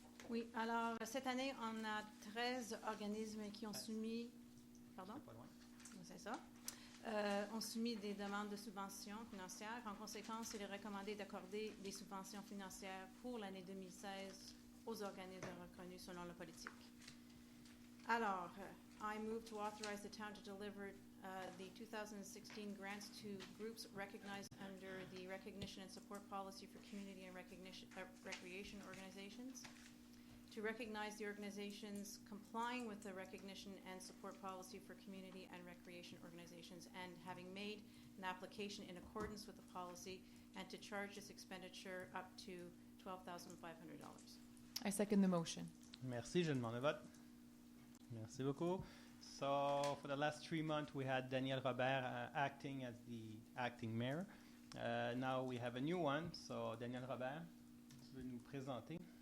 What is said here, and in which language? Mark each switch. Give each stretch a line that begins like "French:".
French: Oui, alors cette année, on a 13 organismes qui ont soumis. Pardon? Pas loin. C'est ça. Ont soumis des demandes de subventions financières. En conséquence, il est recommandé d'accorder des subventions financières pour l'année 2016 aux organismes reconnus selon la politique. Alors,
English: I move to authorize the town to deliver the 2016 grants to groups recognized under the Recognition and Support Policy for Community and Recreation Organizations, to recognize the organizations complying with the Recognition and Support Policy for Community and Recreation Organizations and having made an application in accordance with the policy, and to charge this expenditure up to $12,500. I second the motion.
French: Merci, je demande le vote. Merci beaucoup.
English: So, for the last 3 months, we had Daniel Robert acting as the acting mayor. Now we have a new one. So,
French: Daniel Robert, tu veux nous présenter?